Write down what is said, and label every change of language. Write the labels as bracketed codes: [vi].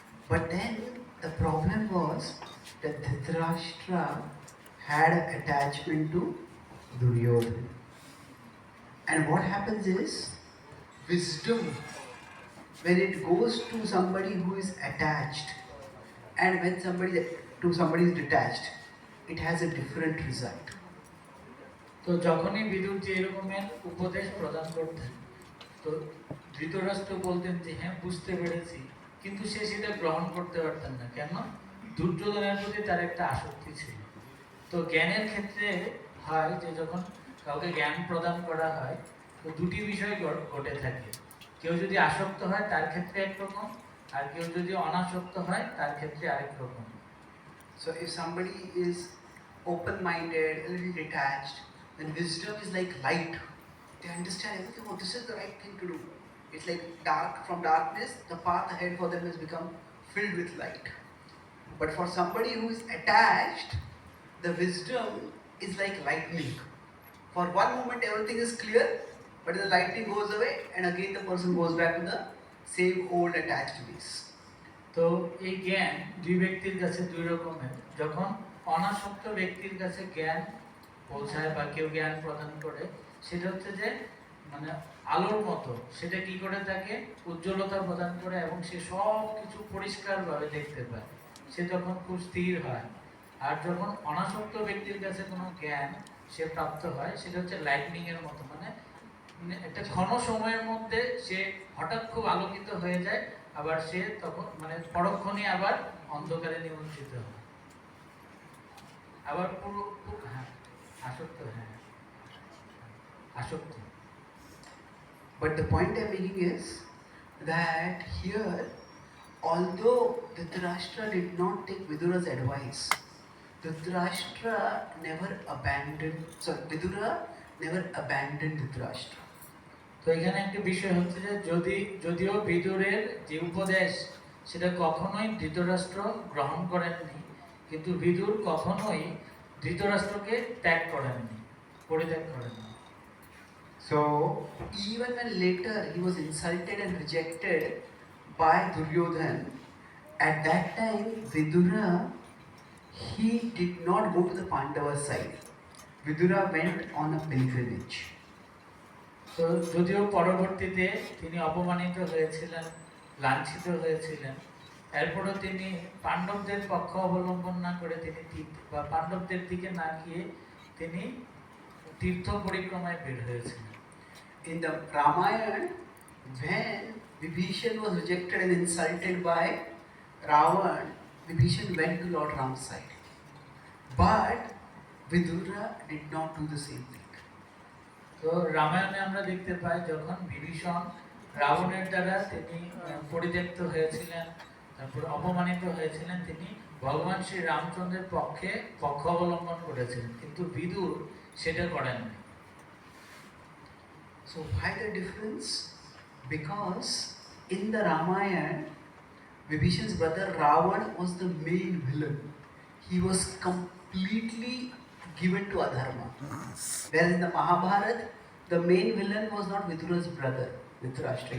[en] But then the problem was that Dhritarashtra had an attachment to Duryodhana. And what happens is, wisdom, when it goes to somebody who is attached, and when somebody is detached, it has a different result. [bn] তো যখনই বিদুরজি এরকমের উপদেশ প্রদান করতেন, তো ধৃতরাষ্ট্র বলতেন যে হ্যাঁ বুঝতে পেরেছি, কিন্তু সে সেটা গ্রহণ করতে পারতেন না। কেন? দুর্যোধনের প্রতি তার একটা আসক্তি ছিল। তো জ্ঞানের ক্ষেত্রে হয় যে যখন কাউকে জ্ঞান প্রদান করা হয়, তো দুটি বিষয় ঘটে থাকে। কেউ যদি আসক্ত হয় তার ক্ষেত্রে একরকম, আর কেউ যদি অনাসক্ত হয় তার ক্ষেত্রে আরেক রকম। [en] So if somebody is open-minded, a little detached, then wisdom is like light. They understand everything. Oh, this is the right thing to do. It's like dark. From darkness, the path ahead for them has become filled with light. But for somebody who is attached, the wisdom is like lightning. For one moment, everything is clear, but the lightning goes away, and again the person goes back to the same old attached ways. [bn] তো এই জ্ঞান দুই ব্যক্তির কাছে দুই রকমের। যখন অনাসক্ত ব্যক্তির কাছে জ্ঞান পৌঁছায় বা কেউ জ্ঞান প্রদান করে, সেটা হচ্ছে যে মানে আলোর মতো, সেটা কি করে থাকে, উজ্জ্বলতা প্রদান করে এবং সে সব কিছু পরিষ্কারভাবে দেখতে পায়, সে তখন খুব স্থির হয়। আর যখন অনাসক্ত ব্যক্তির কাছে কোনো জ্ঞান সে প্রাপ্ত হয়, সেটা হচ্ছে লাইটনিং এর মতো, মানে একটা ঘন সময়ের মধ্যে সে হঠাৎ খুব আলোকিত হয়ে যায়, আবার সে তখন মানে পরক্ষণে আবার অন্ধকারে নিমন্ত্রিত হয়, আবার পুরো হ্যাঁ আসক্ত, হ্যাঁ আসক্ত। [en] But the point I'm making is that here, although Dhritarashtra did not take Vidura's advice, Dhritarashtra never abandoned. Sorry, Vidura never abandoned Dhritarashtra. [bn] তো এখানে একটা বিষয় হচ্ছে যে যদিও বিদুরের যে উপদেশ সেটা কখনোই ধৃতরাষ্ট্র গ্রহণ করেননি, কিন্তু বিদুর কখনোই ধৃতরাষ্ট্রকে ত্যাগ করেননি, পরিত্যাগ করেননি। [en] So even when later he was insulted and rejected by Duryodhana, at that time Vidura, he did not go to the Pandava side. Vidura went on a pilgrimage. [bn] তো যদিও পরবর্তীতে তিনি অপমানিত হয়েছিলেন, লাঞ্ছিত হয়েছিলেন, এরপরও তিনি পাণ্ডবদের পক্ষ অবলম্বন না করে তিনি বা পাণ্ডবদের দিকে না গিয়ে তিনি তীর্থ পরিক্রমায় বের হয়েছিলেন। [en] In the Ramayana, when Vibhishan was rejected and insulted by Ravan, Vibhishan went to Lord Ram's side. But Vidura did not do the same thing. [bn] তো রামায়ণে আমরা দেখতে পাই যখন বিভীষণ রাবণের দ্বারা তিনি পরিত্যক্ত হয়েছিলেন, তারপর অপমানিত হয়েছিলেন, তিনি ভগবান শ্রী রামচন্দ্রের পক্ষ অবলম্বন করেছিলেন, কিন্তু বিদুর সেটা করেননি। [en] So why the difference? Because in the Ramayana, Vibhishan's brother Ravan was the main villain. He was completely given to adharma. Whereas in the Mahabharata, the main villain was not Vidura's brother, Dhritarashtra.